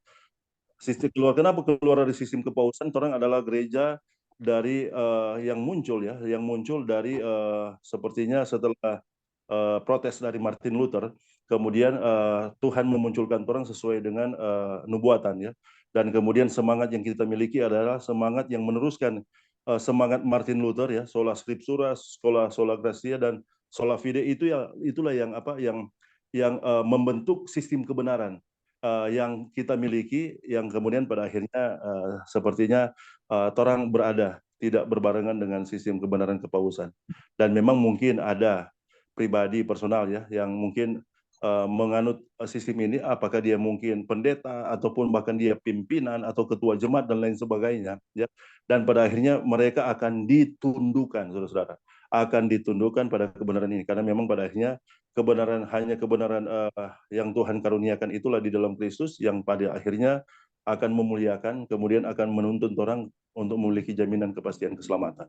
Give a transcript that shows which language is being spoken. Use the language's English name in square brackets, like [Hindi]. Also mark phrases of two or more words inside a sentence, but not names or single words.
[Indonesian] Kenapa keluar dari sistem kepausan? Orang adalah gereja dari yang muncul ya, yang muncul dari sepertinya setelah protes dari Martin Luther, kemudian Tuhan memunculkan orang sesuai dengan nubuatan ya. Dan kemudian semangat yang kita miliki adalah semangat yang meneruskan semangat Martin Luther ya, [Latin] sola scriptura, sola gratia dan sola fide, [Indonesian] itulah yang membentuk sistem kebenaran yang kita miliki, yang kemudian pada akhirnya sepertinya orang berada tidak berbarengan dengan sistem kebenaran kepausan. Dan memang mungkin ada pribadi personal ya yang mungkin menganut sistem ini, apakah dia mungkin pendeta ataupun bahkan dia pimpinan atau ketua jemaat dan lain sebagainya ya, dan pada akhirnya mereka akan ditundukkan, saudara-saudara, akan ditundukkan pada kebenaran ini, karena memang pada akhirnya hanya kebenaran yang Tuhan karuniakan itulah di dalam Kristus yang pada akhirnya akan memuliakan, kemudian akan menuntun orang untuk memiliki jaminan kepastian keselamatan.